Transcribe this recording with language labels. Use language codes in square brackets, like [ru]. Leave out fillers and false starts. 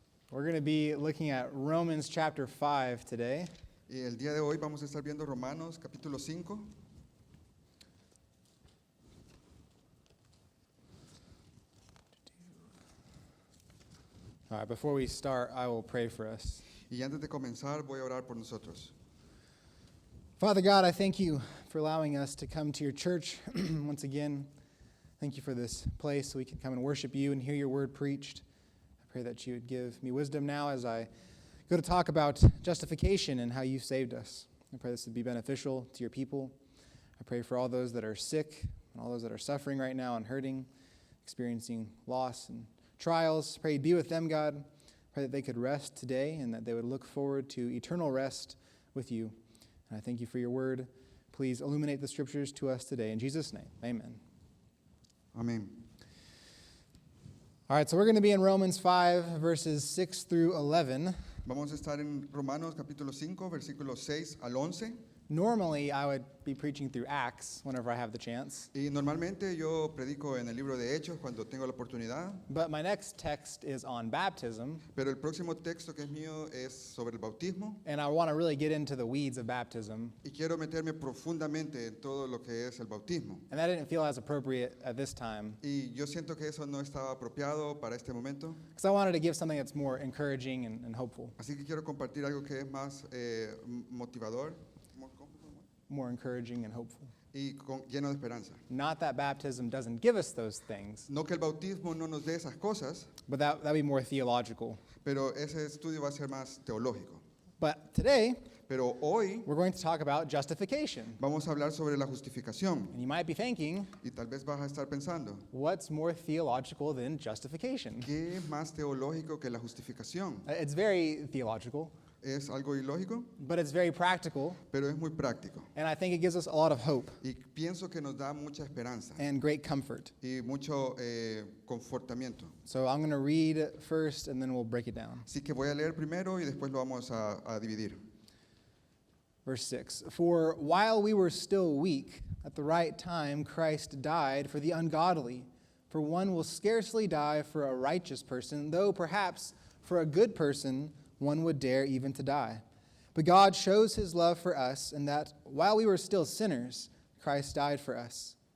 [en] We're going to be looking at Romans chapter 5 today. [es] Y el día de hoy vamos a estar viendo Romanos capítulo 5. [en] All right, before we start, I will pray for us. [es] Y antes de comenzar voy a orar por nosotros. [en] Father God, I thank you for allowing us to come to your church once again. Thank you for this place so we can come and worship you and hear your word preached. I pray that you would give me wisdom now as I go to talk about justification and how you saved us. I pray this would be beneficial to your people. I pray for all those that are sick and all those that are suffering right now and hurting, experiencing loss and trials. Pray you'd be with them, God. Pray that they could rest today and that they would look forward to eternal rest with you. And I thank you for your word. Please illuminate the scriptures to us today. In Jesus' name, amen. [es] Amén. [en] All right, so we're going to be in Romans 5, verses 6 through 11. [es] Vamos a estar en Romanos capítulo 5, versículos 6 al 11. [en] Normally, I would be preaching through Acts whenever I have the chance. [es] Y normalmente yo predico en el libro de Hechos cuando tengo la oportunidad, [en] But my next text is on baptism, [es] pero el próximo texto que es mío es sobre el bautismo [en] and I want to really get into the weeds of baptism. [es] y quiero meterme profundamente en todo lo que es el bautismo. [en] And that didn't feel as appropriate at this time, [es] Y yo siento que eso no estaba apropiado para este momento, [en] because I wanted to give something that's more encouraging and hopeful. [es] así que quiero compartir algo que es más motivador [en] More encouraging and hopeful. [es] y lleno de esperanza. [en] Not that baptism doesn't give us those things, [es] No que el bautismo no nos dé esas cosas, [en] but that'd be more theological. [es] pero ese estudio va a ser más teológico. [en] But today, [es] Pero hoy [en] we're going to talk about justification. [es] vamos a hablar sobre la justificación [en] And you might be thinking, [es] y tal vez vas a estar pensando, [en] what's more theological than justification? [es] ¿qué es más teológico que la justificación? [en] It's very theological, [es] Es algo ilógico, [en] but it's very practical, [es] pero es muy práctico. [en] and I think it gives us a lot of hope [es] Y pienso que nos da mucha esperanza [en] and great comfort. [es] y mucho confortamiento. [en] So I'm going to read first, and then we'll break it down. [es] Así que voy a leer primero y después lo vamos a dividir. [en] Verse 6, "For while we were still weak, at the right time Christ died for the ungodly. For one will scarcely die for a righteous person, though perhaps for a good person one would dare even to die. But God shows his love for us, in that while we were still sinners, Christ died for us.